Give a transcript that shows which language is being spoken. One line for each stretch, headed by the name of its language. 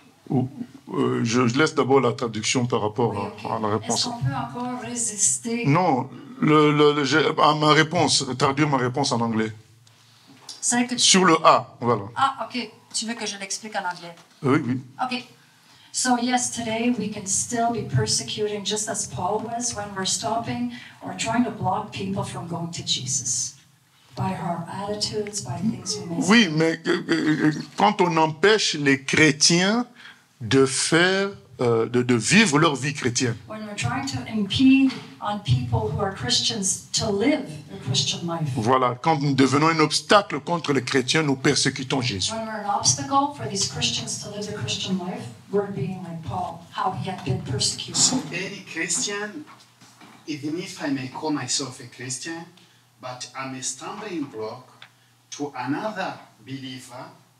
French: Je laisse d'abord la traduction par rapport à la réponse. Est-ce qu'on peut encore résister? Non, à ma réponse, traduire ma réponse en anglais. Sur le A, voilà. Ah, ok. Tu veux que je l'explique en anglais? Oui, oui.
English: Okay. So yes, today we can still be persecuting just as Paul was when we're stopping or trying to block people from going to Jesus by our attitudes, by things we may say.
French: Oui, mais quand on empêche les chrétiens de faire, de vivre leur vie chrétienne.
English: When we're trying to impede on people who are Christians to live their Christian life.
French: Voilà, quand nous devenons un obstacle contre les chrétiens, nous persécutons Jésus.
English: When we're an obstacle for these Christians to live their Christian life, we're being like Paul, how he had been persecuted. So any Christian, even if I may call myself a Christian, but I'm a stumbling block to another believer,